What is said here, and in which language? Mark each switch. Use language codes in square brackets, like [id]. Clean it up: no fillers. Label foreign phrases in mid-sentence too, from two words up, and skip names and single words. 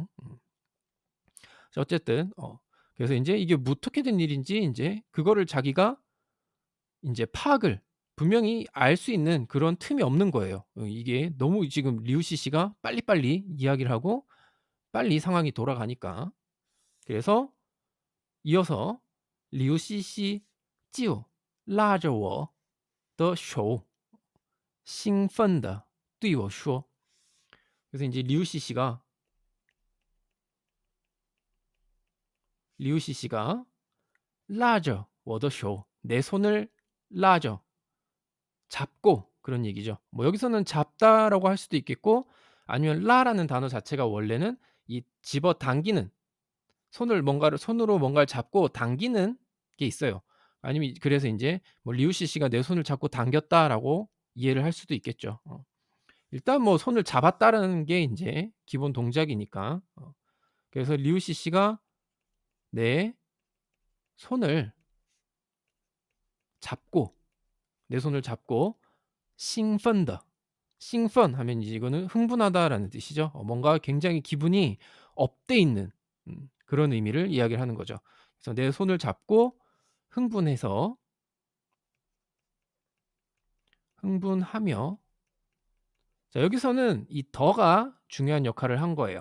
[ko] 자 어쨌든 그래서 인제 이게 어떻게 된 일인지 인제 그거를 자기가 인제 파악을 분명히 알 수 있는 그런 틈이 없는 거예요. 이게 너무 지금 리우시 씨가 빨리빨리 이야기를 하고 빨리 상황이 돌아가니까. 그래서 이어서 리우시 씨 [zh] 就拉着我的手兴奋地对我说 [ko] 그래서 인제 리우시 씨가 [zh] 拉着我的手 [ko] 내 손을 拉着 잡고 그런 얘기죠. 뭐 여기서는 잡다라고 할 수도 있겠고 아니면 라라는 단어 자체가 원래는 이 집어당기는 손으로 뭔가를 잡고 당기는 게 있어요. 아니면 그래서 인제 뭐 리우시 씨가 "내 손을 잡고 당겼다."라고 이해를 할 수도 있겠죠. 일단 뭐 손을 잡았다라는 게 인제 기본 동작이니까. 그래서 리우시 씨가 내 손을 잡고 내 손을 잡고 "兴奋的" "兴奋" 하면 이제 이거는 흥분하다라는 뜻이죠. 뭔가 굉장히 기분이 업돼 있는 그런 의미를 이야기를 하는 거죠. 그래서 내 손을 잡고 흥분해서 흥분하며 자 여기서는 이 더가 중요한 역할을 한 거예요.